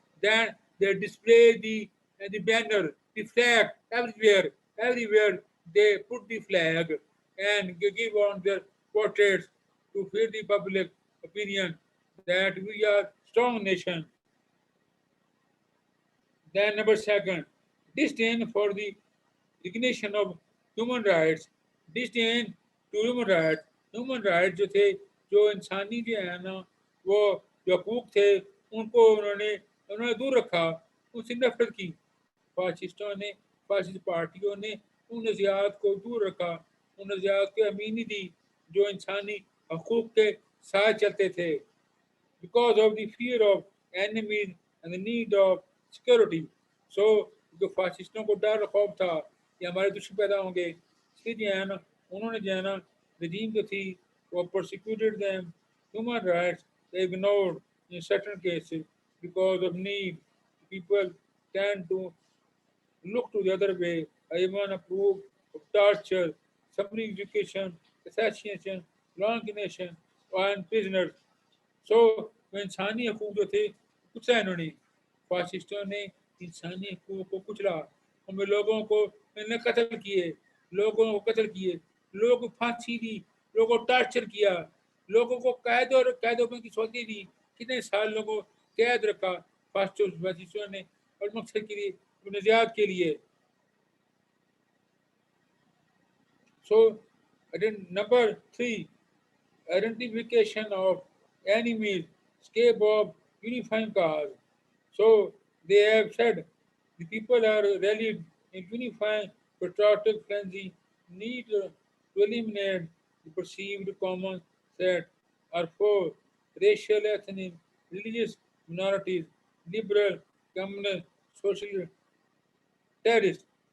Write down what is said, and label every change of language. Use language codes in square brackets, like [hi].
[en] Then they display the banner, the flag everywhere they put the flag and give on their portraits to feed the public opinion that we are strong nation. Then number second, disdain for the recognition of human rights, disdain to human rights. [hi] Human right जो थे, जो इंसानी जो है ना, वो जो हकूक थे, उनको उन्होंने उन्होंने दूर रखा, उनसे नफरत की। फाशिस्टों ने, फाशिस्ट पार्टियों ने उन नज़रियात को दूर रखा, उन नज़रियात को अमीनी दी जो इंसानी हकूक के साथ चलते थे, [en] because of the fear of enemies and the need of security. [hi] So जो फाशिस्टों को डर खौफ था कि हमारे दुश्मन पैदा होंगे, इसलिए जो है ना उन्होंने जो है ना regime जो थी वो [en] persecuted them, human rights they ignored in certain cases because of need. People tend to look to the other way. I even approve of torture, summary execution, assassination, long-nation, and prisoners. [hi] सो वो इंसानी हकूक जो थे कुचला इन्होंने, फाशिस्टों ने इंसानी हकूक को कुचला, उनमें लोगों को इन्होंने कत्ल किए, लोगों को कत्ल किए, लोगों को फांसी दी, लोगों को टॉर्चर किया, लोगों को कैदों की सौदी दी, कितने साल लोगों को कैद रखा फाशिस्टों ने और मकसद के लिए, निजात के लिए. [en] So, number three, identification of enemies, escape of unifying cause. So they have said The people are rallied in unifying patriotic frenzy, need to eliminate the perceived common threat are for racial, ethnic, religious minorities, liberal, communist, social terrorists.